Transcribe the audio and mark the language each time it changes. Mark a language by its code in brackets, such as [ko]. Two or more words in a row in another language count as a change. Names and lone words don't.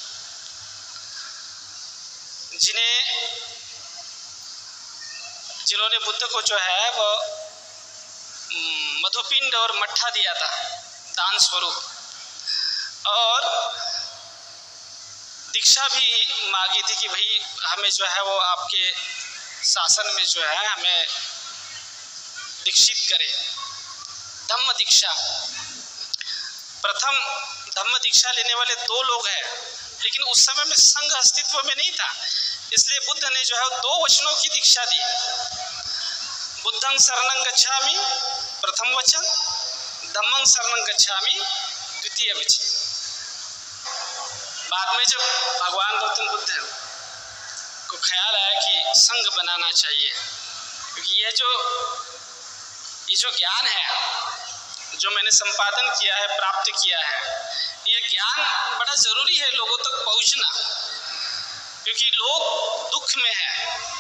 [hi] जिन्होंने बुद्ध को जो है वो मधुपिंड और मट्ठा दिया था दान स्वरूप, और दीक्षा भी मांगी थी कि भाई हमें जो है वो आपके शासन में जो है हमें दीक्षित करे, धम्म दीक्षा। प्रथम धम्म दीक्षा लेने वाले 2 लोग हैं, लेकिन उस समय में संघ अस्तित्व में नहीं था, इसलिए बुद्ध ने जो है 2 वचनों की दीक्षा दी। [pi] बुद्धं शरणं गच्छामि [hi] प्रथम वचन, [pi] धम्मं शरणं गच्छामि [hi] द्वितीय वचन। बाद में जब भगवान गौतम बुद्ध को ख्याल आया कि संघ बनाना चाहिए, क्योंकि ये जो ये जो ज्ञान है, जो मैंने संपादन किया है, प्राप्त किया है, ये ज्ञान बड़ा जरूरी है लोगों तक पहुंचना, क्योंकि लोग दुख में है,